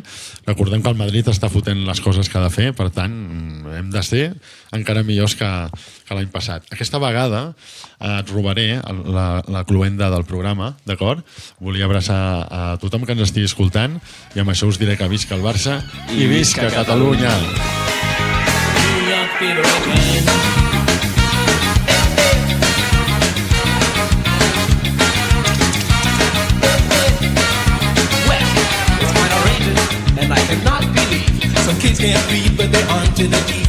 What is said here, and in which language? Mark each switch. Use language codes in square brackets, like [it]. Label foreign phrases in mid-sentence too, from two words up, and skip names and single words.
[ca] Recordem que el Madrid està fotent les coses que ha de fer, per tant, hem de ser encara millors que l'any passat. Aquesta vegada et robaré la cloenda del programa, d'acord? Volia abraçar a tothom que ens estigui escoltant i amb això us diré que visca el Barça i visca Catalunya! [en] And I cannot believe some kids can't read, but they're on to the teeth.